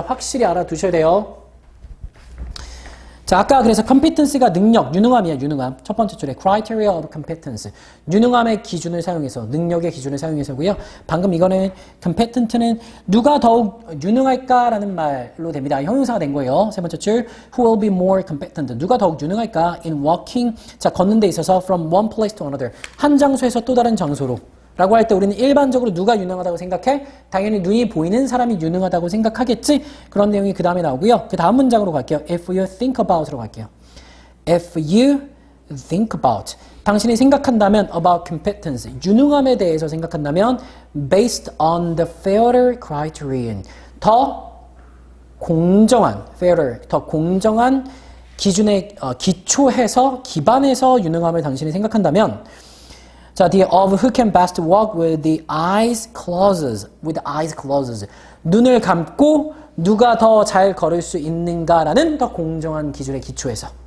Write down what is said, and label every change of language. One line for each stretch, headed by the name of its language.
Korean: 확실히 알아두셔야 돼요. 자, 아까 그래서 competency가 능력, 유능함이야, 유능함. 첫 번째 줄에
English: criteria of competence.
Korean: 유능함의 기준을 사용해서, 능력의 기준을 사용해서고요. 방금 이거는 competent는 누가 더욱 유능할까라는 말로 됩니다. 형용사가 된 거예요. 세 번째 줄
English: who will be more competent.
Korean: 누가 더욱 유능할까
English: in walking. 자,
Korean: 걷는 데 있어서
English: from one place to another.
Korean: 한 장소에서 또 다른 장소로. 라고 할 때 우리는 일반적으로 누가 유능하다고 생각해? 당연히 눈이 보이는 사람이 유능하다고 생각하겠지? 그런 내용이 그 다음에 나오고요. 그 다음 문장으로 갈게요.
English: If you think about
Korean: 으로 갈게요.
English: If you think about.
Korean: 당신이 생각한다면
English: about competence.
Korean: 유능함에 대해서 생각한다면
English: based on the fairer criterion.
Korean: 더 공정한, fairer, 더 공정한 기준에 기초해서, 기반해서 유능함을 당신이 생각한다면 자,
English: the of who can best walk with the eyes closed. with eyes closed.
Korean: 눈을 감고 누가 더 잘 걸을 수 있는가라는 더 공정한 기준에 기초해서.